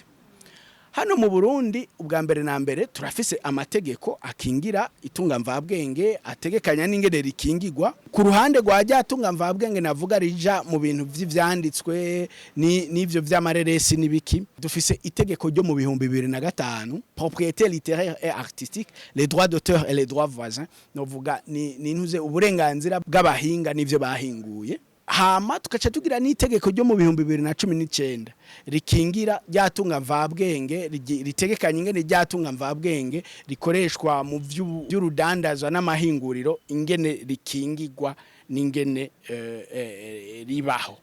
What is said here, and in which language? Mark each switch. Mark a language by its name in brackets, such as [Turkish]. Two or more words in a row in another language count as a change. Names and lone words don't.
[Rundi] Hano mu Burundi ubwa mbere na mbere turafise amategeko akingira itunga mvabwenge, ategekanya n'ingene rikingirwa. Ku ruhande rwa ryatunga mvabwenge navuga rija mu bintu vy'ivyanditswe n'ivyo vy'amareresi n'ibiki, dufise itegeko ryo mu 2005, [French] propriété littéraire et artistique, les droits d'auteur et les droits voisins, [Rundi] novuga ni ntuze uburenganzira bw'abahinga n'ivyo bahinguye. Hama tukaca tugira n'itegeko ryo mu 2019 rikingira ryatunga mvabwenge, ritegekanya ingene ryatunga mvabwenge rikoreshwa mu vy'urudandazwa n'amahinguriro, ingene rikingirwa n'ingene ribaho.